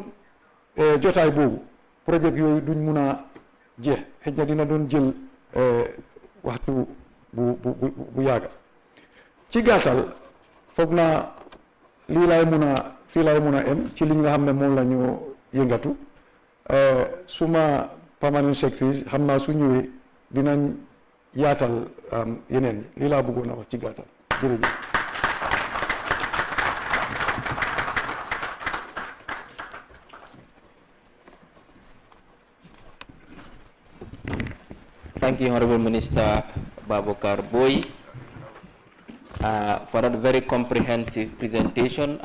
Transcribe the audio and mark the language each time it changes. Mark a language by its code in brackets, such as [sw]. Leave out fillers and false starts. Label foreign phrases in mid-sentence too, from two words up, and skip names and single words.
[wo] jotaay boobu projet yooyu duñ mun a jeex xëj na dina doon jël waxtu bu yàgga ci gàttal foog naa fii laay mun a em ci li nga xam ne moom la ñu yëngatu suma [en] permanent secretary [wo] xam naa su ñëwee dinañ yaatal yeneen yi lii laa bëggoon a wax ci gàttal jërëjëf. [en] Thank you, Honorable Minister Babukar Boy, for that very comprehensive presentation.